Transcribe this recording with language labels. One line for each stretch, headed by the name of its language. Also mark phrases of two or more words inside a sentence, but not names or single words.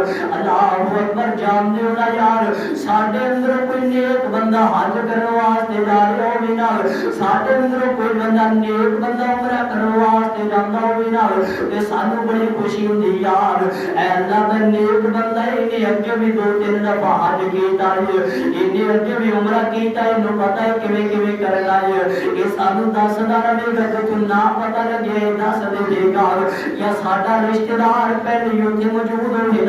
Arabic: اللہ اکبر
Punjabi: جان دے ہونا یار ساڈے اندر کوئی نیک بندہ حج کرنے واسطے جا رہا ہوے نا، ساڈے اندر کوئی بندہ نیک بندہ عمرہ کرنے واسطے جاندا ہوے نا تے سانو بڑی خوشی ہوندی یار اے اللہ دا نیک بندہ نے اگے بھی 2-3 دفعہ حج کیتا ہے، انہیں اگے بھی عمرہ کیتا ہے، انہوں پتہ ہے کیویں کیویں کرنا ہے، یہ سانو دسدا رہے گا کہ تو نہ پتہ لگے دس دے گا یا ساڈا رشتہ دار پہلے اوتھے موجود ہوے